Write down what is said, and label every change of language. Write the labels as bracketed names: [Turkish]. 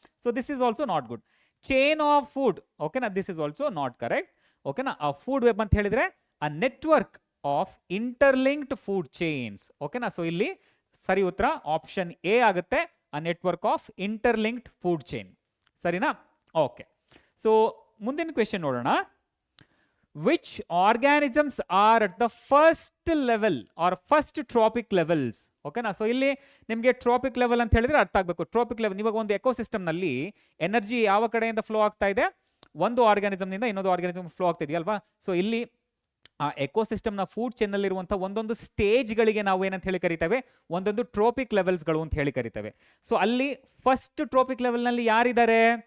[English] So this is also not good. Chain of food, ಓಕೆನಾ, this is also not correct. ಓಕೆನಾ? ಆ food web [Kannada] ಅಂತ ಹೇಳಿದ್ರೆ [English] A network of interlinked food chains. ಓಕೆನಾ? [Kannada] So ಇಲ್ಲಿ ಸರಿ ಉತ್ತರ ಆಪ್ಷನ್ ಎ ಆಗುತ್ತೆ, [English] A network of interlinked food chain. [Kannada] ಸರಿನಾ? ಓಕೆ. ಸೊ ಮುಂದಿನ ಕ್ವೆಶನ್ ನೋಡೋಣ. [English] Which organisms are at the first level or first tropic levels? [Kannada] ಓಕೆನಾ? ಸೊ ಇಲ್ಲಿ ನಿಮಗೆ ಟ್ರಾಪಿಕ್ ಲೆವೆಲ್ ಅಂತ ಹೇಳಿದ್ರೆ ಅರ್ಥ ಆಗಬೇಕು. ಟ್ರಾಪಿಕ್ ಲೆವೆಲ್, ಇವಾಗ ಒಂದು ಎಕೋಸಿಸ್ಟಮ್ನಲ್ಲಿ ಎನರ್ಜಿ ಯಾವ ಕಡೆಯಿಂದ ಫ್ಲೋ ಆಗ್ತಾ ಇದೆ? ಒಂದು ಆರ್ಗ್ಯಾನಿಸಮ್ನಿಂದ ಇನ್ನೊಂದು ಆರ್ಗ್ಯಾನಿಸಮ್ ಫ್ಲೋ ಆಗ್ತಾ ಇದೆಯಲ್ವಾ? ಸೊ ಇಲ್ಲಿ ಆ ಎಕೋಸಿಸ್ಟಮ್ನ ಫುಡ್ ಚೈನ್ನಲ್ಲಿರುವಂಥ ಒಂದೊಂದು ಸ್ಟೇಜ್ಗಳಿಗೆ ನಾವು ಏನಂತ ಹೇಳಿ ಕರಿತೇವೆ? ಒಂದೊಂದು ಟ್ರೋಪಿಕ್ ಲೆವೆಲ್ಸ್ಗಳು ಅಂತ ಹೇಳಿ ಕರಿತೇವೆ. ಸೊ ಅಲ್ಲಿ ಫಸ್ಟ್ ಟ್ರೋಪಿಕ್ ಲೆವೆಲ್ನಲ್ಲಿ ಯಾರಿದ್ದಾರೆ?